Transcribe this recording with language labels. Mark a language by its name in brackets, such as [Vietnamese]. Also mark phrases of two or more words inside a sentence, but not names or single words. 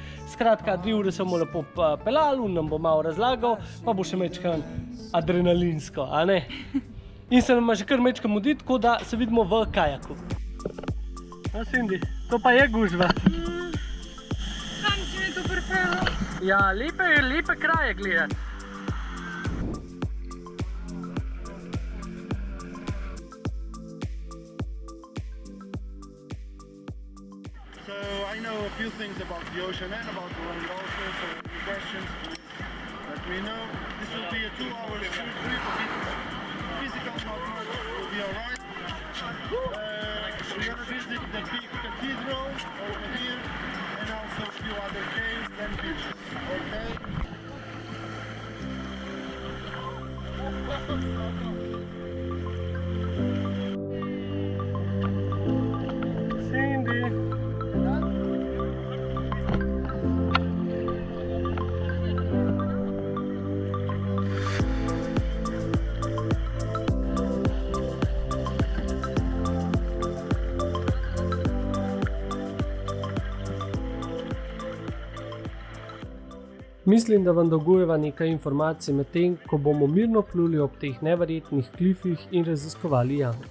[Slovenian] Skratka, 2 ure se bomo lepo peljali, on nam bo malo razlagal, pa bo še mečkan adrenalinsko, a ne? In se nam že kar mečkan mudi, tako da se vidimo v kajaku. A, Cindy, to pa je gužva. Sam si me to pripeljal. Ja, lepe kraje gledati. [English] So I know a few things about the ocean and about the land also, so any questions, let me know. This will be a 2-hour shoot trip, a bit physical, not much, will be alright. We're gonna visit the big cathedral over here and also a few other caves and beaches, okay? Cindy. [Slovenian] Mislim, da vam dolgujeva nekaj informacij med tem, ko bomo mirno pluli ob teh neverjetnih klifih in raziskovali jame.